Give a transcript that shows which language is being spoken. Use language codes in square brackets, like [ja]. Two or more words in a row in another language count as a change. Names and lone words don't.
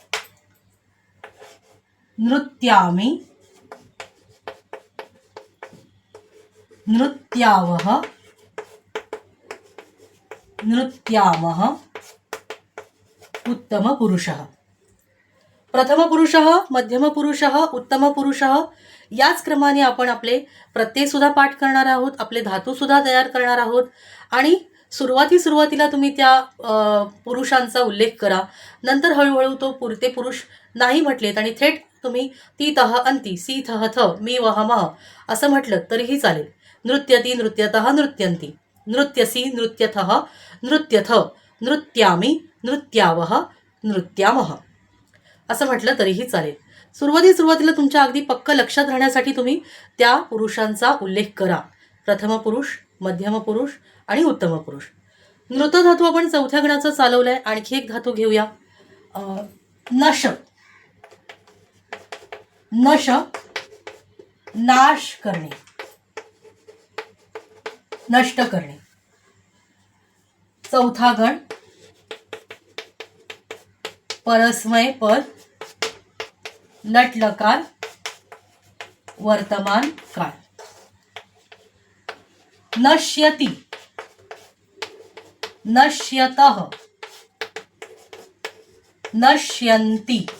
[sa] नृत्यामि, नृत्यावः, नृत्यामः. उत्तम पुरुषः. प्रथम पुरुषः, मध्यम पुरुषः, उत्तम पुरुषः [mr] याच क्रमाने आपण आपले प्रत्यय सुद्धा पाठ करणार आहोत, आपले धातू सुद्धा तयार करणार आहोत आणि सुरुवातीला तुम्ही त्या पुरुषांचा उल्लेख करा. नंतर हळूहळू ते पुरुष नाही म्हटलेत आणि थेट तुम्ही ती तह अंती सी थह थ मी वह मह असं म्हटलं तरीही चालेल. [sa] नृत्यती, नृत्यतः, नृत्यन्ति. नृत्यसी, नृत्यथः, नृत्यथ. नृत्यामि, नृत्यावः, नृत्यामः [mr] असं म्हटलं तरीही चालेल. सुरुवातीला तुमच्या अगदी पक्क लक्षात राहण्यासाठी तुम्ही त्या पुरुषांचा उल्लेख करा. प्रथम पुरुष, मध्यम पुरुष आणि उत्तम पुरुष. नृत धातू आपण चौथ्या गणाचा चालवलाय. आणखी एक धातू घेऊया. नश. नश नाश करणे, नष्ट करणे. चौथा गण परस्मय पद लट लकार वर्तमान काळ. [sa] नश्यति, नश्यतः, नश्यन्ति.